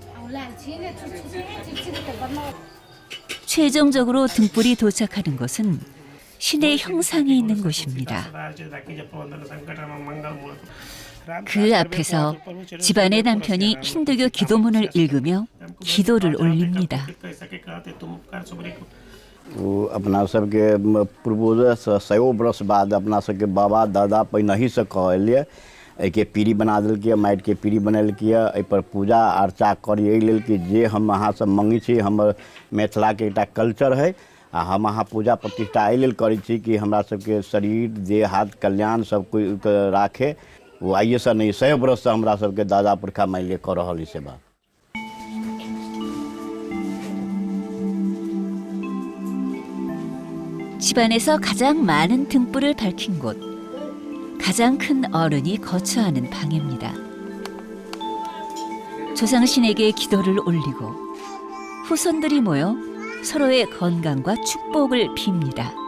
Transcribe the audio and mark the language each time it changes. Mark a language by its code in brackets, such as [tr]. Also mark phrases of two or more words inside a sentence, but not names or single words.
[ko] 최종적으로 등불이 도착하는 곳은 신의 형상이 있는 곳입니다. 그 앞에서 집안의 남편이 힌두교 기도문을 읽으며 기도를 올립니다. [mai] अपना सबके पूर्वज 100 वर्ष बाद अपना सबके बाबा दादा पहिने से कहलिए एके पीढ़ी बना देलकै, माटि के पीढ़ी बनेलकै, एहि पर पूजा अर्चा करी एहि लेल कि जे हम अहाँ सब मंगी छी, हमर मिथिला के एकटा कल्चर है आ हम अहाँ पूजा प्रतिष्ठा एहि लेल करै छी कि हमरा सबके शरीर देह हाथ कल्याण सब कोई राखे। वो आइए से नहीं 100 बरस से हमरा सबके दादा पुरखा मानि लिअ कऽ रहल ई सेवा। [ko] 집안에서 가장 많은 등불을 밝힌 곳, 가장 큰 어른이 거처하는 방입니다. 조상신에게 기도를 올리고 후손들이 모여 서로의 건강과 축복을 빕니다.